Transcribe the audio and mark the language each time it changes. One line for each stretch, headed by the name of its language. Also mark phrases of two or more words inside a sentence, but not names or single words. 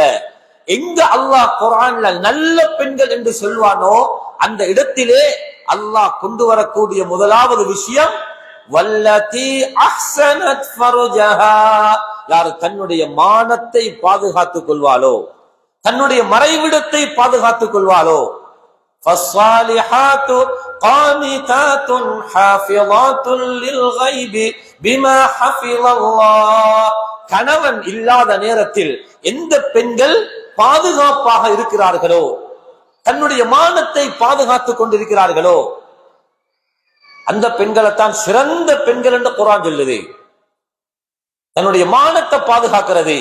Tamil: எங்க அல்லாஹ் குர்ஆன்ல நல்ல பெண்கள் என்று சொல்வானோ அந்த இடத்திலே அல்லாஹ் கொண்டு வரக்கூடிய முதலாவது விஷயம்
Arabic: والتي أحصنت فرجها,
Tamil: யார் தன்னுடைய மானத்தை பாதுகாத்துக் கொள்வாளோ, தன்னுடைய மறைவிடத்தை பாதுகாத்துக் கொள்வாளோ.
Arabic: فالصالحات قانتات حافظات للغيب بما حفظ الله,
Tamil: கணவன் இல்லாத நேரத்தில் எந்த பெண்கள் பாதுகாப்பாக இருக்கிறார்களோ, தன்னுடைய மானத்தை பாதுகாத்துக் கொண்டிருக்கிறார்களோ, அந்த பெண்களைத்தான் சிறந்த பெண்கள் என்று குர்ஆன் சொல்லுது. தன்னுடைய மானத்தை பாதுகாக்கிறது.